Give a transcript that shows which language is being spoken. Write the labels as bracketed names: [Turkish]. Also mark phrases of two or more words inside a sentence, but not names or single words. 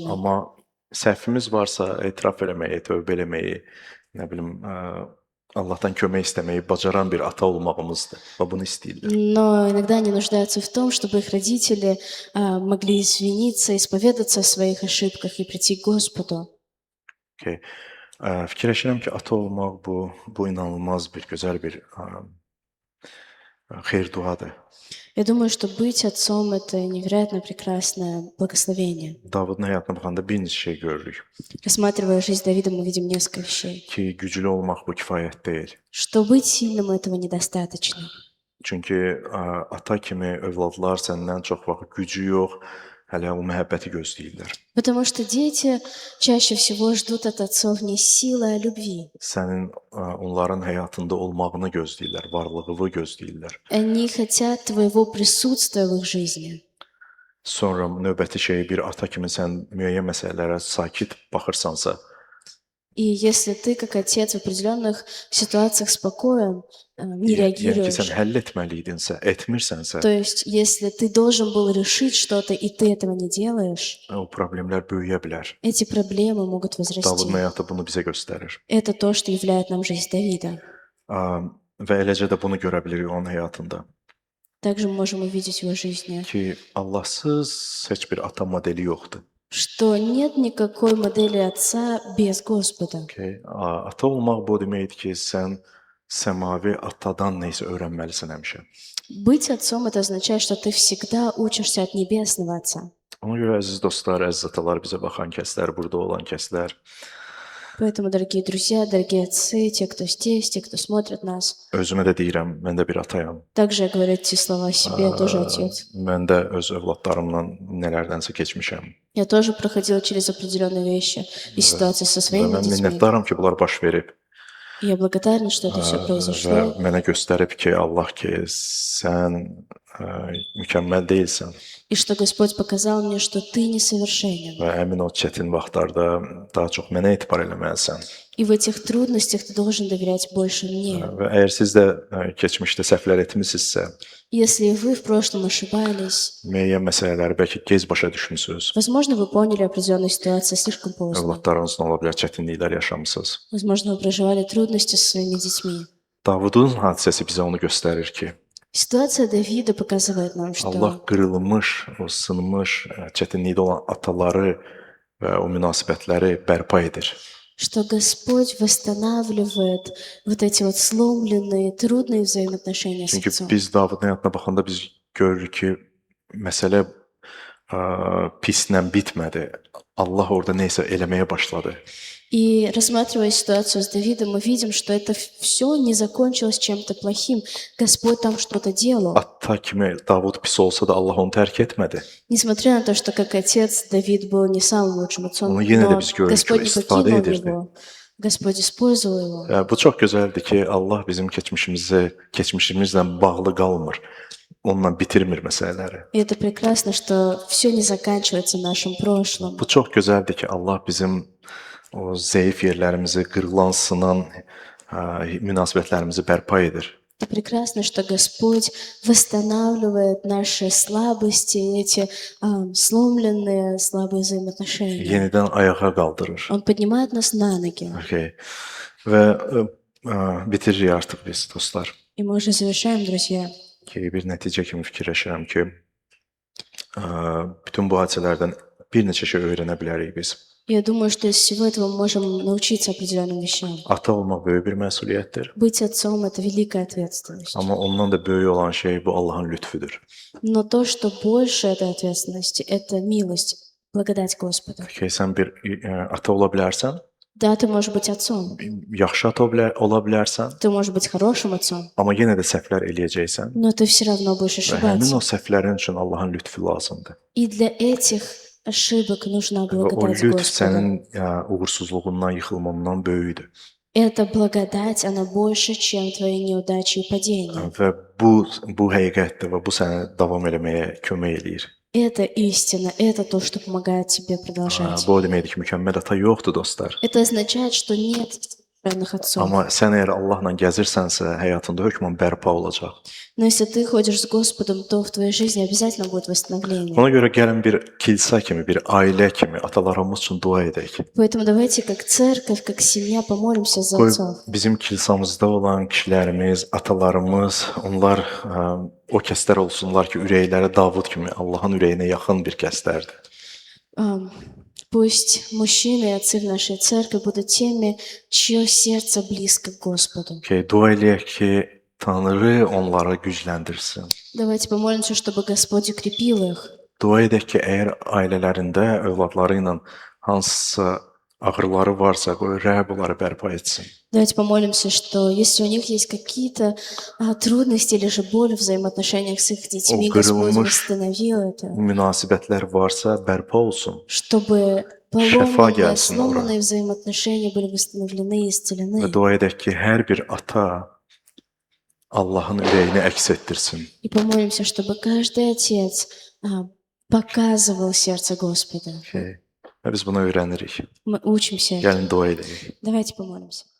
[Azerbaijani] Amma səhvimiz varsa etiraf eləməyi, tövbə eləməyi, nə bilim, Allahdan kömək istəməyi bacaran bir ata olmağımızdır və bunu istəyirlər. [Russian] Но иногда они нуждаются в том, чтобы их родители могли извиниться, исповедаться о своих ошибках и прийти к Господу. [Azerbaijani] Okay. Fikirləşirəm ki, ata olmaq bu inanılmaz bir, gözəl bir xeyir-duadır. [Russian] Я думаю, что быть отцом — это невероятно прекрасное благословение. [Azerbaijani] Davudun həyatına baxanda bir neçə şey görürük [Russian] Рассматривая жизнь Давида, мы видим несколько вещей. [Azerbaijani] ki, güclü olmaq bu kifayət deyil. [Russian] Что быть сильным — этого недостаточно. [Azerbaijani] Çünki ata kimi övladlar səndən çox vaxt gücü yox, hələ o məhəbbəti gözləyirlər. [Russian] Потому что дети чаще всего ждут от отцов не силы, а любви. [Azerbaijani] Sənin onların həyatında olmağını gözləyirlər, varlığını gözləyirlər. [Russian] Они хотят твоего присутствия в их жизни. [Azerbaijani] Sonra növbəti şey bir ata kimi sən müəyyən məsələlərə sakit baxırsansa, [Russian] И если ты, как отец, в определенных ситуациях спокоен, не [Azerbaijani] yəni ki, [Russian] реагируешь, [Azerbaijani] sən həll etməliydinsə, etmirsənsə, [Russian] то есть если ты должен был решить что-то, и ты этого не делаешь, [Azerbaijani] o problemlər böyüyə bilər. [Russian] эти проблемы могут возрасти. [Azerbaijani] Davudun həyatı bunu bizə göstərir. [Russian] Это то, что являет нам жизнь Давида. [Azerbaijani] Və eləcə də bunu görə bilirik onun həyatında [Russian] Также мы можем увидеть в его жизни, [Azerbaijani] ki, Allahsız heç bir ata modeli yoxdur. [Russian] что нет никакой модели отца без Господа. [Azerbaijani] Okay? Ata olmaq bu deməkdir ki, sən səmavi atadan nə isə öyrənməlisən həmişə. [Russian] Быть отцом — это означает, что ты всегда учишься от небесного отца. [Azerbaijani] Ona görə əziz dostlar, əziz atalar, bizə baxan kəslər, burada olan kəslər, [Russian] Поэтому, дорогие друзья, дорогие отцы, те, кто здесь, те, кто смотрит нас, [Azerbaijani] özümə də deyirəm, mən də bir atayam. [Russian] также я говорю эти слова о себе, я тоже отец. [Azerbaijani] Mən də öz övladlarımla nələrdənsə keçmişəm. [Russian] Я тоже проходила через определенные вещи и ситуации со [Azerbaijani] Və [Russian] своими [Azerbaijani] mən [Russian] детьми. [Azerbaijani] minnətdaram ki, bunlar baş verib. [Russian] И я благодарна, что это все [Azerbaijani] Və [Russian] произошло. [Azerbaijani] mənə göstərib ki, Allah ki, sən mükəmməl deyilsən [Russian] И что Господь показал мне, что ты несовершенен. [Azerbaijani] və həmin o çətin vaxtlarda daha çox mənə etibar eləməlisən. [Russian] И в этих трудностях ты должен доверять больше мне. [Azerbaijani] Və əgər siz də keçmişdə səhvlər etmisinizsə, [Russian] Если вы в прошлом ошибались, [Azerbaijani] müəyyən məsələləri bəlkə gec başa düşmüsünüz, [Russian] возможно, вы поняли определенную ситуацию слишком поздно. [Azerbaijani] övladlarınızla ola bilər çətinliklər yaşamısınız. [Russian] Возможно, вы проживали трудности со своими детьми. [Azerbaijani] Davudun hadisəsi bizə onu göstərir ki, [Russian] Ситуация Давида показывает нам, [Azerbaijani] Allah [Russian] что [Azerbaijani] qırılmış, o sınmış, çətinlikdə olan ataları və o münasibətləri bərpa edir. [Russian] что Господь восстанавливает вот эти вот сломленные, трудные взаимоотношения с [Azerbaijani] Çünki [Russian] Отцом. [Azerbaijani] biz Davudun həyatına baxanda biz görürük ki, məsələ pislə bitmədi. Allah orada nəsə eləməyə başladı. [Russian] И рассматривая ситуацию с Давидом, мы видим, что это все не закончилось чем-то плохим. Господь там что-то делал. [Azerbaijani] Ata kimi Davud pis olsa da Allah onu tərk etmədi. [Russian] Nесмотря на то, что как отец Давид был не самым лучшим отцом, [Azerbaijani] Onu yenə də [Russian] но [Azerbaijani] biz görürük ki, [Russian] Господь не [Azerbaijani] istifadə [Russian] покинул [Azerbaijani] edirdi. [Russian] его. Господь использовал его. [Azerbaijani] Bu çox gözəldir ki, Allah bizim keçmişimizlə bağlı qalmır. Onunla bitirmir məsələləri. [Russian] И это прекрасно, что все не заканчивается нашим прошлым. [Azerbaijani] Bu çox gözəldir ki, Allah bizim o zəif yerlərimizi, qırılan, sınan münasibətlərimizi bərpa edir. [Russian] Это прекрасно, что Господь восстанавливает наши слабости, эти сломленные слабые взаимоотношения. [Azerbaijani] Yenidən ayağa qaldırır. [Russian] Он поднимает нас на ноги. [Azerbaijani] Okay. Və bitiririk artıq biz dostlar. [Russian] И мы уже завершаем, друзья. [Azerbaijani] Ki bir nəticə kimi fikirləşirəm ki, bütün bu hadisələrdən bir neçə şey öyrənə bilərik biz. [Russian] Я думаю, что из всего этого мы можем научиться определенным вещам. [Azerbaijani] Ata olmaq böyük bir məsuliyyətdir. [Russian] Быть отцом – это великая ответственность. [Azerbaijani] Amma ondan da böyük olan şey bu Allahın lütfüdür. [Russian] Но то, что больше этой ответственности – это милость, благодать Господа. [Azerbaijani] Ki sən bir ata ola bilərsən, [Russian] Да, ты можешь быть отцом, [Azerbaijani] yaxşı ata ola bilərsən, [Russian] ты можешь быть хорошим отцом, [Azerbaijani] amma yenə də səhvlər eləyəcəksən. [Russian] но ты все равно будешь [Azerbaijani] Və həmin [Russian] ошибаться. [Azerbaijani] o səhvlərin üçün Allahın lütfü lazımdır. [Russian] И для этих ошибок нужна [Azerbaijani] Və o [Russian] благодать [Azerbaijani] lütf [Russian] Господа. [Azerbaijani] sənin uğursuzluğundan, yıxılmandan böyükdür. [Russian] Эта благодать, она больше, чем твои неудачи и падения. [Azerbaijani] Və bu həqiqətdir və bu səni davam eləməyə kömək eləyir. [Russian] Это истина, это то, что помогает тебе продолжать. [Azerbaijani] Bu o deməkdir ki, mükəmməl ata yoxdur dostlar. [Russian] Это означает, что нет совершенных отцов. [Azerbaijani] Amma sən əgər Allahla gəzirsənsə, həyatında hökmən bərpa olacaq. [Russian] Но если ты ходишь с Господом, то в твоей жизни обязательно будет восстановление. [Azerbaijani] Ona görə gəlin bir kilsə kimi, bir ailə kimi atalarımız üçün dua edək. [Russian] Поэтому давайте как церковь, как семья помолимся за [Azerbaijani] Qoy [Russian] отцов. [Azerbaijani] bizim kilsamızda olan kişilərimiz, atalarımız, onlar o kəslər olsunlar ki, ürəkləri Davud kimi Allahın ürəyinə yaxın bir kəslərdir. [Russian] Пусть мужчины и отцы в нашей церкви будут теми, чье сердце близко к Господу. [Azerbaijani] Ki dua eləyək ki, Tanrı onları gücləndirsin. [Russian] Давайте помолимся, чтобы Господь укрепил их. [Azerbaijani] Dua edək ki, əgər ailələrində övladları ilə hansısa ağrıları varsa, qoy Rəbb onları bərpa etsin. [Russian] Давайте помолимся, что если у них есть какие-то трудности или же боль в взаимоотношениях с их детьми, Господь восстановил это, [Azerbaijani] Münasibətlər varsa bərpa olsun. [Russian] чтобы [Azerbaijani] Şəfa [Russian] поломанные, [Azerbaijani] gəlsin ora. [Russian] сломанные взаимоотношения были восстановлены и исцелены. [Azerbaijani] Və dua edək ki, hər bir ata Allahın ürəyini əks etdirsin. [Russian] И помолимся, чтобы каждый отец показывал сердце Господа. [Azerbaijani] Və biz bunu öyrənirik. [Russian] Мы учимся. [Azerbaijani] Gəlin dua edək. [Russian] Давайте помолимся.